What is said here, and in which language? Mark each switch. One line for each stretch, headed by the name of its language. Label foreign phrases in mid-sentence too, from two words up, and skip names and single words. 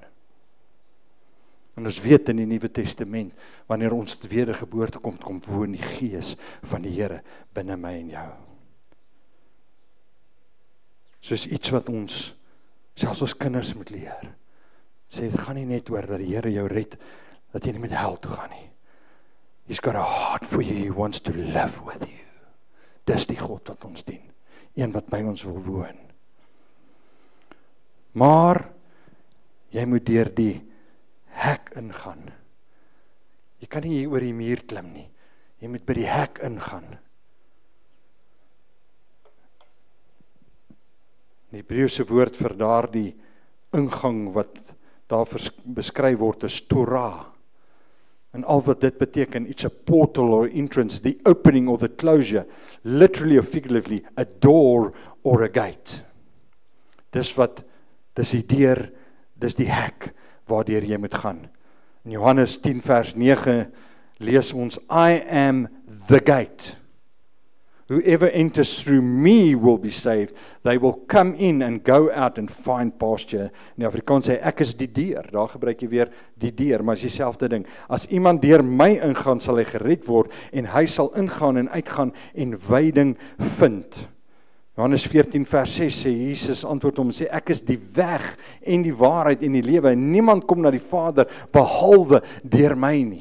Afrikaans: En ons weet in die Nuwe Testament, wanneer ons tot wedergeboorte kom woon die Gees van die Here binne my en jou. Soos iets wat ons, selfs ons kinders moet leer. Sê, dit gaan nie net oor dat die Here jou red, dat jy nie met hel toe gaan nie.
English: He's got a heart for you, he wants to live with you.
Afrikaans: Dis die God wat ons dien, een wat by ons wil woon. Maar, jy moet deur die hek ingaan. Jy kan nie hier oor die muur klim nie. Jy moet by die hek ingaan. Die Hebreëse woord vir daardie ingang wat daar beskryf word is Torah. En al wat dit beteken,
English: it's a portal or entrance, the opening or the closure, literally or figuratively, a door or a gate.
Afrikaans: Dis die deur, dis die hek waardeur jy moet gaan. In Johannes 10 vers 9 lees ons,
English: I am the gate. Whoever enters through me will be saved. They will come in and go out and find pasture.
Afrikaans: In die Afrikaans sê, ek is die deur. Daar gebruik jy weer die deur, maar is dieselfde ding. As iemand deur my ingaan, sal hy gered word, en hy sal ingaan en uitgaan en veiding vind. Johannes 14 vers 6 sê, Jesus antwoord hom en sê, ek is die weg en die waarheid en die lewe, en niemand kom na die Vader, behalwe deur my nie.